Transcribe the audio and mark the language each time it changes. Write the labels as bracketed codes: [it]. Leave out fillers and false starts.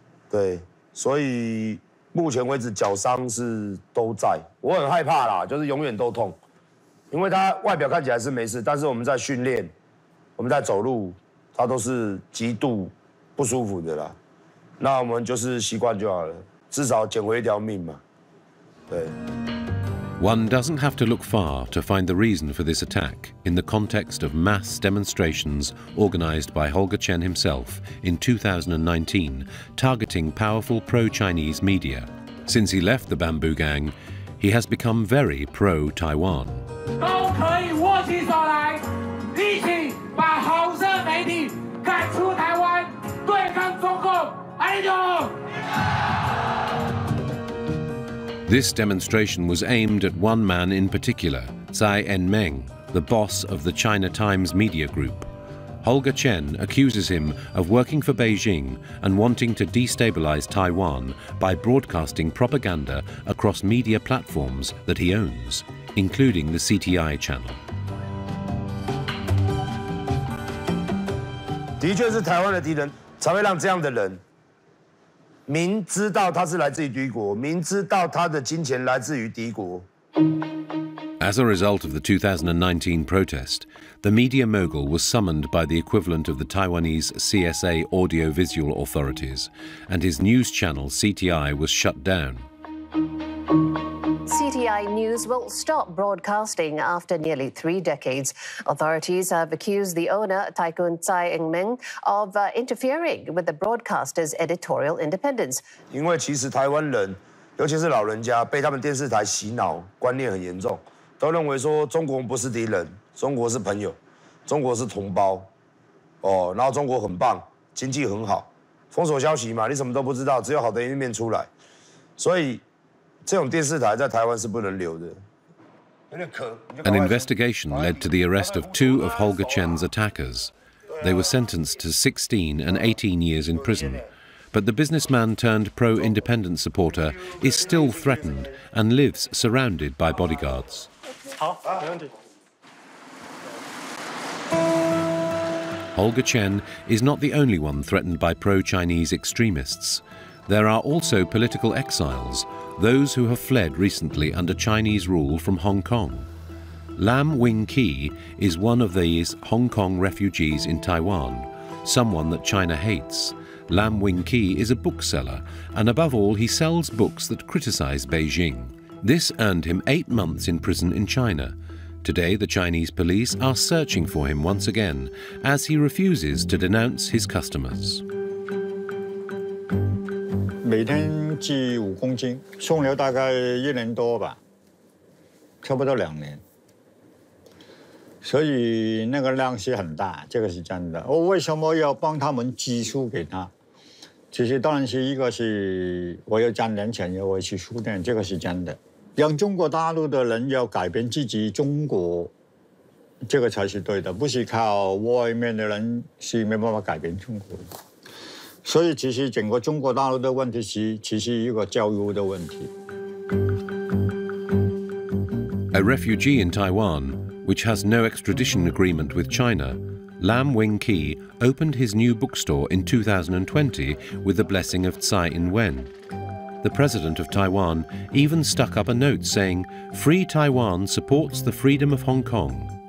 [zh] 对，所以目前为止脚伤是都在，我很害怕啦，就是永远都痛，因为它外表看起来是没事，但是我们在训练。我们在走路，它都是极度不舒服的啦。那我们就是习惯就好了，至少捡回一条命嘛。对。 [en] One doesn't have to look far to find the reason for this attack in the context of mass demonstrations organized by Holger Chen himself in 2019, targeting powerful pro-Chinese media. Since he left the Bamboo Gang, he has become very pro-Taiwan. [zh] 都可以握起手来，一起把红色媒体赶出台湾，对抗中共！阿里多！ [en] This demonstration was aimed at one man in particular, Tsai En-meng, the boss of the China Times media group. Holger Chen accuses him of working for Beijing and wanting to destabilize Taiwan by broadcasting propaganda across media platforms that he owns, including the CTI channel. [zh] 的确是台湾的敌人才会让这样的人。明知道他是来自于敌国，明知道他的金钱来自于敌国。 [en] As a result of the 2019 protest, the media mogul was summoned by the equivalent of the Taiwanese CSA audiovisual authorities, and his news channel CTI was shut down. CTI RTI News will stop broadcasting after nearly 3 decades. Authorities have accused the owner, Tycoon Tsai Ing-ming, of interfering with the broadcaster's editorial independence. [zh] 因为其实台湾人，尤其是老人家，被他们电视台洗脑，观念很严重，都认为说中国不是敌人，中国是朋友，中国是同胞，然后中国很棒，经济很好，封锁消息嘛，你什么都不知道，只有好的一面出来，所以。 [en] An investigation led to the arrest of 2 of Holger Chen's attackers. They were sentenced to 16 and 18 years in prison. But the businessman turned pro-independence supporter is still threatened and lives surrounded by bodyguards. Holger Chen is not the only one threatened by pro-Chinese extremists. There are also political exiles, those who have fled recently under Chinese rule from Hong Kong. Lam Wing-ki is one of these Hong Kong refugees in Taiwan, someone that China hates. Lam Wing-ki is a bookseller, and above all he sells books that criticize Beijing. This earned him 8 months in prison in China. Today the Chinese police are searching for him once again, as he refuses to denounce his customers. [zh] 每天寄5公斤，送了大概1年多吧，差不多2年，所以那个量是很大，这个是真的。我为什么要帮他们寄书给他？其实当然是一个是我要赚点钱，要我去书店，这个是真的。让中国大陆的人要改变自己中国，这个才是对的，不是靠外面的人是没办法改变中国的。所以其实整个中国大陆的问题是其实一个教育的问题。 [en] A refugee in Taiwan, which has no extradition agreement with China, Lam Wing-ki opened his new bookstore in 2020 with the blessing of Tsai Ing-wen. The president of Taiwan even stuck up a note saying, "Free Taiwan supports the freedom of Hong Kong."